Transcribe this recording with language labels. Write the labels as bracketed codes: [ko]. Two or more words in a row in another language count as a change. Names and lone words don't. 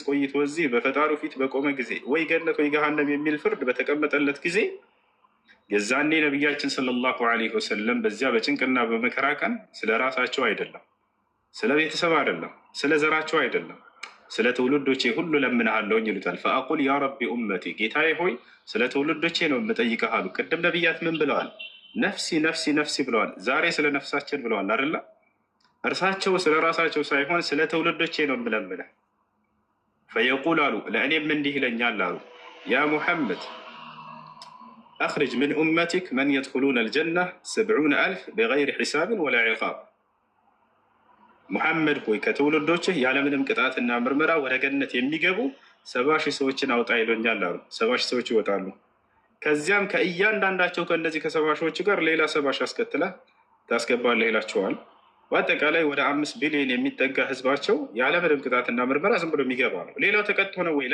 [am] ቆይቶ እዚህ በፈጣሪው ፊት በቆመ ጊዜ ወይ ገነት ወይ ገሃነም የሚል ፍርድ በተቀመጠለት ጊዜ የዛኔ ነቢያችን [ar] صلى الله عليه وسلم [am] በዚያ በጭንቅና በመከራ ቀን ስለ ራሳቸው አይደለም፣ ስለ ቤተሰብ አይደለም፣ ስለ ዘራቸው አይደለም፣ ስለ ትውልዶቼ ሁሉ ለምንሃለሁኝ ይሉታል። [ar] فأقول يا ربي أمتي [am] ጌታዬ ሆይ ስለ ትውልዶቼ ነው የምጠይቀህ አሉ። ቅድም ነቢያት ምን ብለዋል? [ar] نفسي نفسي نفسي [am] ብለዋል። ዛሬ ስለ ነፍሳችን ብለዋል አይደለ? እርሳቸው ስለ ራሳቸው ሳይሆን ስለ ትውልዶቼ ነው የምለምነህ። ፈየቁል አሉ ለእኔም እንዲህ ይለኛል አሉ [ar] يا محمد أخرج من أمتك من يدخلون الجنة 70,000 بغير حساب ولا عقاب። [am] ሙሐመድ ሆይ ከትውልዶችህ ያለምንም ቅጣትና ምርመራ ወደ ገነት የሚገቡ 70,000 ሰዎችን አውጣ ይሎኛል አሉ። 70,000 ሰዎች ይወጣሉ። ከዚያም ከእያንዳንዳቸው ከእነዚህ ከ70,000 ጋር ሌላ 70,000 አስከትለህ ታስገባለህ ይላቸዋል። በአጠቃላይ ወደ 5 ቢሊዮን የሚጠጋ ህዝባቸው ያለምንም ቅጣትና ምርመራ ዝም ብሎ የሚገባ ነው። ሌላው ተቀጥቶ ነው ወይ?